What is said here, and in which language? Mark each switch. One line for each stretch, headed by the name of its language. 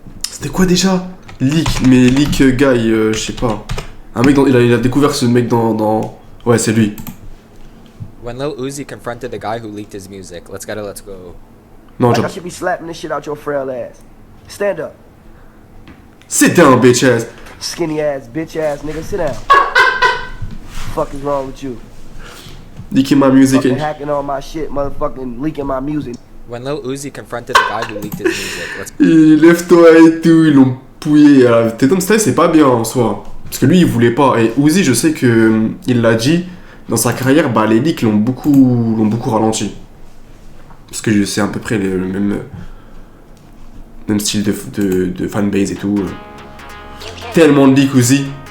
French: C'était quoi déjà?
English: Leak guy,
French: je sais pas. Un mec, il a découvert ce mec dans... Ouais, c'est lui.
English: When Lil Uzi confronted the guy who leaked his music, let's go.
French: Non,
English: like I should be slapping this shit out your frail ass. Stand up. Sit down, bitch ass. Skinny ass, bitch ass nigga, sit down. Fuck is wrong with you? Leaking my music. Fucking hacking on my shit, motherfucking leaking my music. When Lil Uzi confronted the guy who leaked his music, let's
French: Lève-toi et tout, ils l'ont pouillé. Teton Style, c'est pas bien en soi. Parce que lui, il voulait pas. Et Uzi, je sais que il l'a dit, dans sa carrière, bah, les leaks l'ont beaucoup ralenti. Parce que c'est à peu près le même style de fanbase et tout. Tellement de leaks, Uzi.